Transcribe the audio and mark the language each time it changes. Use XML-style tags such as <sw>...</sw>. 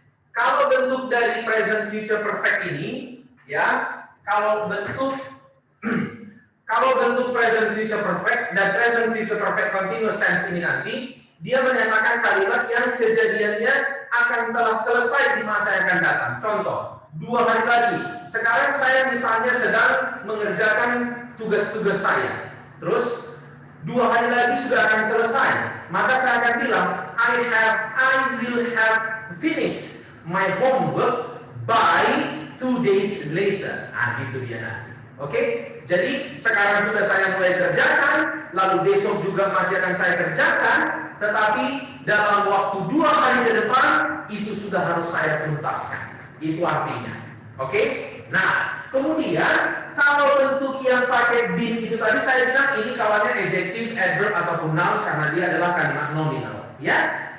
<id>Kalau bentuk dari present future perfect ini, ya, kalau bentuk present future perfect dan present future perfect continuous tense ini nanti, dia menyatakan kalimat yang kejadiannya akan telah selesai di masa yang akan datang. Contoh, 2 hari lagi. Sekarang saya misalnya sedang mengerjakan tugas-tugas saya. Terus 2 hari lagi sudah akan selesai. Maka saya akan bilang,</id> <en>I will have finished my homework by 2 days later.</en> <id>Nah, gitu dia nanti. Oke? Jadi sekarang sudah saya mulai kerjakan, lalu besok juga masih akan saya kerjakan, tetapi dalam waktu 2 hari ke depan itu sudah harus saya tuntaskan. Itu artinya. Oke? Nah, kemudian kalau bentuk yang pakai been itu tadi saya bilang ini kawannya adjective, adverb ataupun noun karena dia adalah kalimat nominal, ya.</id>